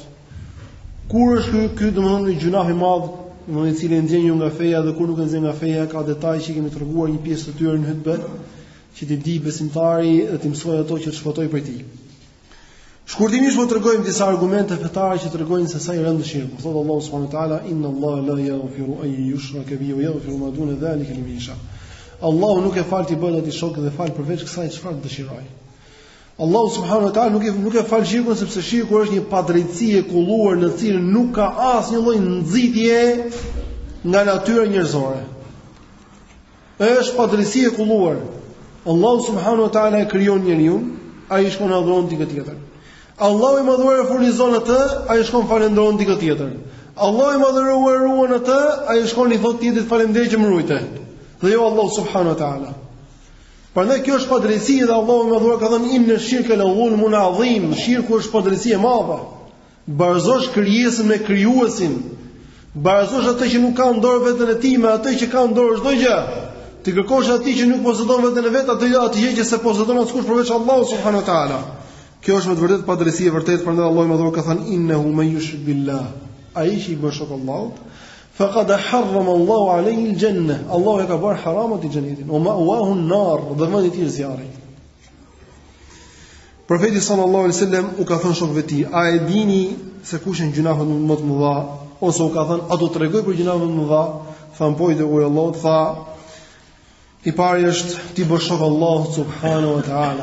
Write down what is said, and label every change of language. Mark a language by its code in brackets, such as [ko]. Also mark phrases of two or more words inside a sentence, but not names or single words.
[sq] Kur është ky domethënë gjunah i madh, domethënë i cili nxjerr nga feja dhe kur nuk nxjerr nga feja, ka detaje që kemi treguar një pjesë të tyre në hutbë, që ti di besimtari dhe ti mësoj ato që të shpotoj prej tij. Shkurtimisht do t'rregojmë disa argumente fetare që tregojnë se sa i rëndë shirku. Thotë Allahu [ar] سبحانه وتعالى إن الله لا يغفر أن يشرك به ويغفر ما دون ذلك لمن يشاء. [sq] Allahu nuk e fal ti bëhet atë shok dhe fal përveç kësaj çfarë dëshiroj. Allahu [ar] سبحانه وتعالى [sq] nuk e fal shirkun sepse shirku është një padrejtësi e kulluar në cilën nuk ka asnjë lloj nxitje nga natyra njerëzore. Është padrejtësi e kulluar. Allahu [ar] سبحانه وتعالى [sq] e krijon njeriu, ai shkon adhuron dikë tjetër. Allahu i madhuar e furnizon atë, ai shkon falendron dikë tjetër. Allahu i madhuar ruan atë, ai shkon i thot tjetrit faleminderit që më ruajte. Dhe jo Allahu [ar] سبحانه وتعالى. [sq] Prandaj kjo është padrejtësi dhe Allahu i madhuar ka thënë [ar] إن الشرك لظلم عظيم, [sq] shirku është padrejtësi e madhe. Barazosh krijesën me krijuesin. Barazosh atë që nuk ka në dorë veten e tij me atë që ka në dorë çdo gjë. Ti kërkosh atij që nuk posedon veten e vet, atë gjë që se posedon askush përveç Allahu [ar] سبحانه وتعالى. [sq] Kjo është me të vërtetë padrejtësi e vërtetë, prandaj Allahu i madhuar ka thënë [ar] إنه من يشرك بالله, [sq] ai që i bën shok Allahut, [ar] فقد حرم الله عليه الجنة, [sq] Allahu e ka bërë haram atë xhenetin, [ar] ومأواه النار, [sq] dhe vendi i tij zjarri. Profeti [ar] صلى الله عليه وسلم [sq] u ka thënë shokëve të tij, a e dini se kush janë gjunahet më të mëdha, ose u ka thënë a do t'rregoj për gjunahet më të mëdha? Than po, i dërguari i Allahut, tha i pari është ti bësh shok Allahut [ar] سبحانه وتعالى.